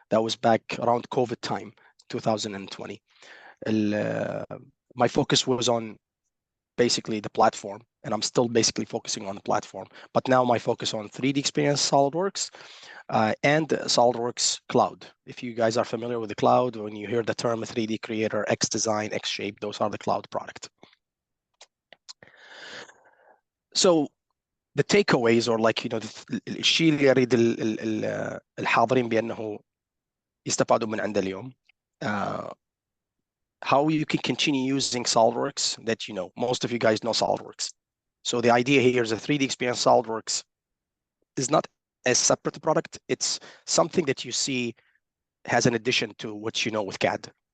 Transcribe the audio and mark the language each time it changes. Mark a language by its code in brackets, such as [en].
[en] That was back around COVID time, 2020. My focus was on basically the platform, and I'm still basically focusing on the platform. But now my focus on 3D Experience SolidWorks and SolidWorks Cloud. If you guys are familiar with the cloud, when you hear the term 3D Creator, X Design, X Shape, those are the cloud product. So the takeaways or like [ar] الشيء اللي يريد الحاضرين بأنه يستفادوا من عنده اليوم. [en] How you can continue using SolidWorks that most of you guys know SolidWorks. So the idea here is a 3D Experience SolidWorks is not a separate product. It's something that you see has an addition to what you know with CAD.